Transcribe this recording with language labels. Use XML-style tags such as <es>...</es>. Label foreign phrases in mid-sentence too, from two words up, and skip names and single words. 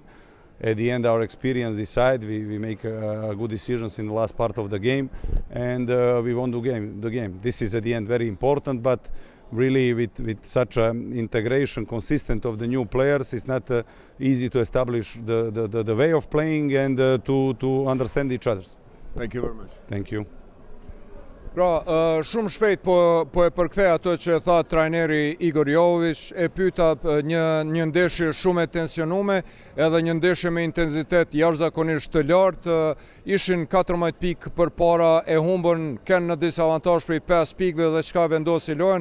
<en>At the end, our experience decide. We make good decisions in the last part of the game, and we won the game. This is at the end very important, but really with such an integration, consistent of the new players, it's not easy to establish the way of playing and to understand each other. Thank you very much. Thank you.</en> <sq>Pra, shumë shpejt po e përkthej ato që tha trajneri Igor Jović, e pyeta një ndeshje shumë e tensionume, edhe një ndeshje me intensitet jashtëzakonisht të lartë, ishin 14 pikë përpara, e humbën, kanë në disavantazh prej 5 pikëve dhe çka vendosi lojën.</sq>